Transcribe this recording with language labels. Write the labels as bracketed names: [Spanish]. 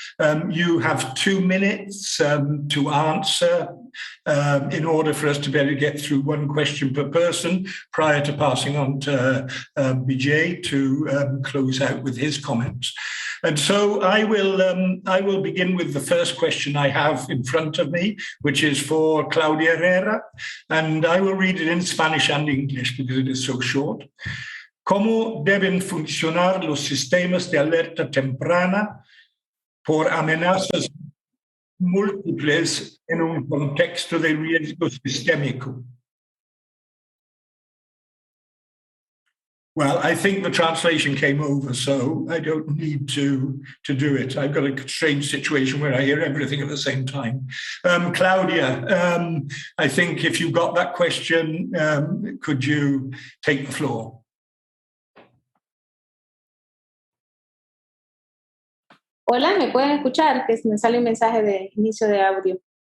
[English] You have 2 minutes to answer in order for us to be able to get through one question per person prior to passing on to Vijay to close out with his comments. And so I will begin with the first question I have in front of me, which is for Claudia Herrera, and I will read it in Spanish and English because it is so short. [Spanish] ¿Cómo deben funcionar los sistemas de alerta temprana por amenazas múltiples en un contexto de riesgo sistémico? [English] Well, I think the translation came over, so I don't need to do it. I've got a strange situation where I hear everything at the same time. Claudia, I think if you got that question, could you take the floor? [Spanish] Hola, ¿me pueden escuchar? Que me sale un mensaje de inicio de audio.